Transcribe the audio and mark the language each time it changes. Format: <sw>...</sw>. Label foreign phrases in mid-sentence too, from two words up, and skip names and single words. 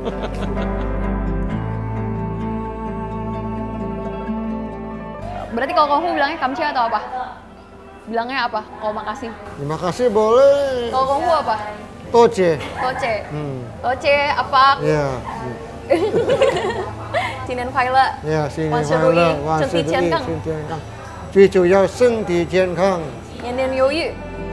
<id>Berarti kalau kamu bilangnya kamcia atau apa? Bilangnya apa? Kalau makasih. Terima kasih boleh. Kalau kamu apa? Toce. Toce. Toce apa? Ya. Cinen Faila.</id> <zh>呀，新年万事快乐，如意，万事如意，身体健康，身体健康，最主要身体健康。年年有余。</zh>